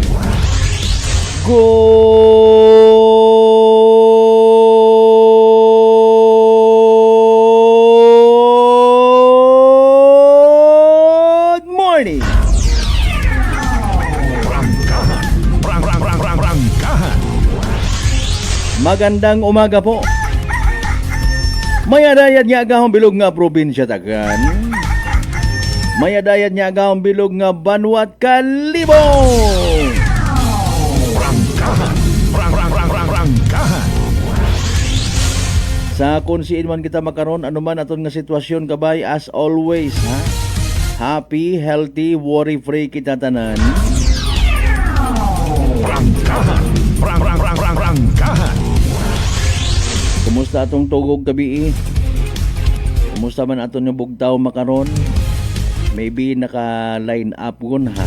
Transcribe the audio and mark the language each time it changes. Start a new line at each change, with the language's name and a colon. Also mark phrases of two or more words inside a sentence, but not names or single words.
English: Good morning!
Aklanon: Prangkahan.
Filipino: Magandang umaga po.
Aklanon: Mayadayad nga agahong bilog nga probinsya Tagan. Mayadayad nga agahong bilog nga Banwat Kalibong. Prangkahan. Prangkahan. Sa kunsiin man kita makaron anuman aton nga sitwasyon kabay
English: as always
Aklanon: ha.
English: Happy, healthy, worry-free
Aklanon: kita tanan. Prangkahan. Prangkahan. Kumusta atong tugog gabi? Kumusta man aton nga bugtaw makaron? Maybe naka-line up gun ha.